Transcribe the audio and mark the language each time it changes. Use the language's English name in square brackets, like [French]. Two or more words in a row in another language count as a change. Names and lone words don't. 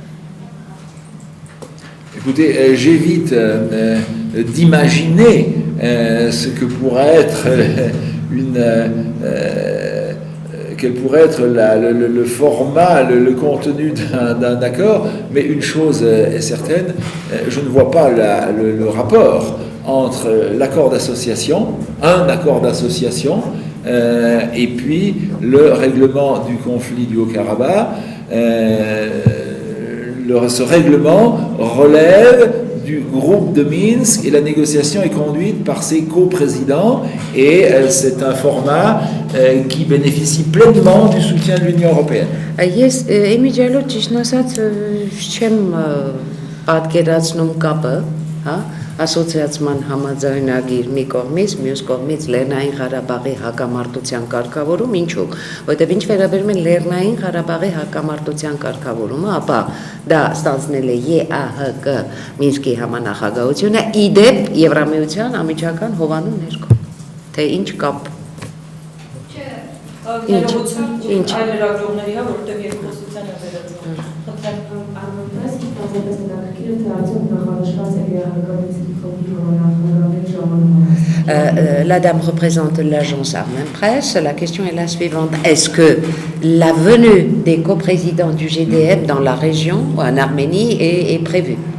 [French] Écoutez, j'évite d'imaginer ce que pourrait être quel pourrait être le format, le contenu d'un accord, mais une chose est certaine, je ne vois pas le rapport entre l'accord d'association, un accord d'association, et puis le règlement du conflit du Haut-Karabakh. Ce règlement relève du groupe de Minsk et la négociation est conduite par ses coprésidents et c'est un format qui bénéficie pleinement du soutien de l'Union européenne. [Armenian] Ես իմիջիալոց ճիշտ ասած չեմ պատկերացնում կապը, հա, ասոցիացիան համաձայնագիր մի կողմից, մյուս կողմից Լեռնային Ղարաբաղի հակամարտության կարգավորում, ինչու՞։ Որտեղ ինչ վերաբերում է Լեռնային Ղարաբաղի հակամարտության կարգավորումը, ապա դա ստանձնել է ԵԱՀԿ Մինսկի համանախագահությունը իդեպ Եվրամիության անմիջական հովանու ներքո։ Թե ինչ կապ Ինչ այլ լրագրողների, հա, որտեղ երկխոսության է վերածվում։ [French] La dame représente l'agence Armen Presse. La question est la suivante. Est-ce que la venue des coprésidents du GDF dans la région, en Arménie, est prévue?